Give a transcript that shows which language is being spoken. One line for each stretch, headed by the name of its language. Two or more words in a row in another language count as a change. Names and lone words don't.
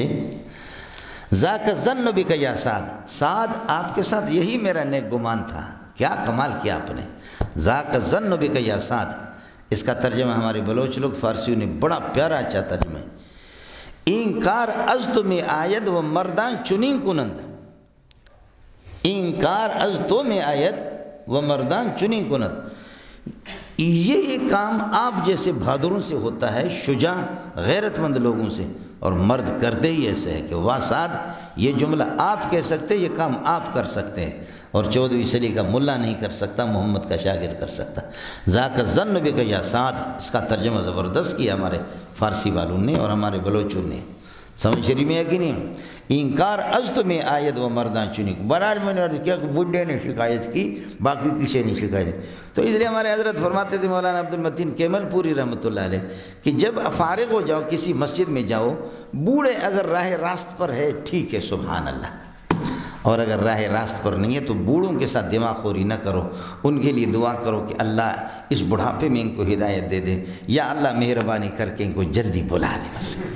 Arabic: ذاک الظن بک یا سعد،
Urdu: سعد آپ کے ساتھ یہی میرا نیک گمان تھا۔ کیا کمال کیا آپ نے،
Arabic: ذاک الظن بک یا سعد۔
Urdu: اس کا ترجمہ ہمارے بلوچ لوگ فارسیوں نے بڑا پیارا اچھا ترجمہ ہے۔
Persian: انکار از تو میں آید و مردان چنین کنند، انکار از تو میں آید و مردان چنین کنند،
Urdu: یہ کام آپ جیسے بہادروں سے ہوتا ہے، شجاع غیرت مند لوگوں سے، اور مرد کرتے ہی ایسے ہے کہ واہ سعد، یہ جملہ آپ کہہ سکتے، یہ کام آپ کر سکتے ہیں، اور 14ویں صدی کا ملا نہیں کر سکتا، محمد کا شاگرد کر سکتا۔
Arabic: ذاک الظن بک یا سعد،
Urdu: اس کا ترجمہ زبردست کیا ہمارے فارسی والوں نے اور ہمارے بلوچوں نے۔ سمجھ شریف میں ہے کہ نہیں؟
Persian: انکار از تو میں آید و مردان چنی،
Urdu: برحال میں نے عرض کیا کہ بڈھے نے شکایت کی، باقی کسی نے شکایت کی۔ تو اس لیے ہمارے حضرت فرماتے تھے مولانا عبد المتین کیمل پوری
Arabic: رحمۃ اللہ علیہ
Urdu: کہ جب فارغ ہو جاؤ کسی مسجد میں جاؤ، بوڑھے اگر راہ راست پر ہے ٹھیک ہے
Arabic: سبحان اللہ،
Urdu: اور اگر راہ راست پر نہیں ہے تو بوڑھوں کے ساتھ دماغ خوری نہ کرو، ان کے لیے دعا کرو کہ اللہ اس بڑھاپے میں ان کو ہدایت دے دے، یا اللہ مہربانی کر کے ان کو جلدی بلا لے، بس